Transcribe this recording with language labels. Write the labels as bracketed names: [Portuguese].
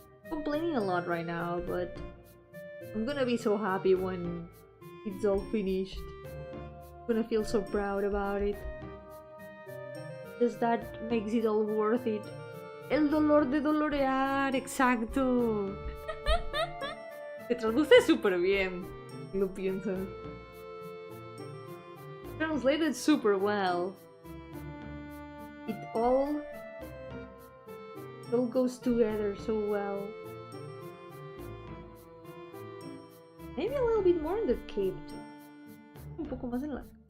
[English] Complaining a lot right now, but I'm gonna be so happy when it's all finished. I'm gonna feel so proud about it. Just that makes it all worth it. [Spanish] El dolor de dolorear, exacto. Se traduce súper bien, si lo piensas. [English] Translated super well. It all goes together so well. Maybe a little bit more in the cape too. [Spanish] Un poco más en la...